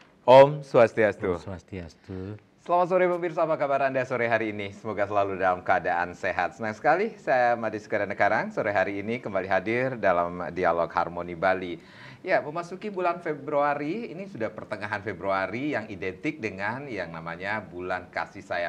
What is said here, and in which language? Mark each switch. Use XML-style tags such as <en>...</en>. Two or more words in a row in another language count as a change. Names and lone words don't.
<ban>Om Swastiastu. Om Swastiastu.</ban> <id>Selamat sore pemirsa, apa kabar Anda sore hari ini? Semoga selalu dalam keadaan sehat. Senang sekali saya Madi Sukadana Karang sore hari ini kembali hadir dalam Dialog Harmoni Bali. Ya, memasuki bulan Februari, ini sudah pertengahan Februari yang identik dengan yang namanya bulan kasih sayang.</id>